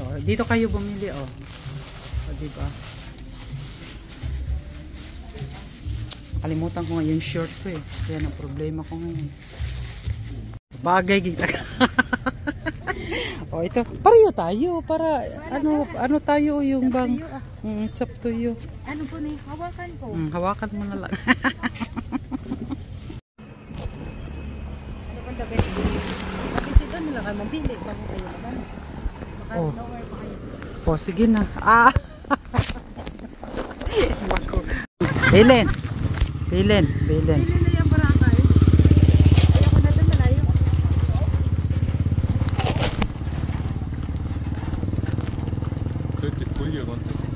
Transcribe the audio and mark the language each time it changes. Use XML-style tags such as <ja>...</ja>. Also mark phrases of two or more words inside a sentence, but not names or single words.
<tl>Dito kayo bumili, oh. O, diba? Nakalimutan ko nga yung short ko, eh. Yan ang problema ko ngayon. Bagay, kita ka. Oh, ito. Pareho tayo. Para, ano tayo yung bang...</tl> <en>It's up to you.</en> <tl>Ano po na hawakan ko? Hawakan mo na lang. Ano pang dapat? Kasi ito nila kayo mabili. Bago kayo naman. Baka lower pa kayo. Oh, sige na. Ah! Belen. Bili na yung barangay. Ayoko na doon malayo.</tl> <de>Könnte Folie runter.</de>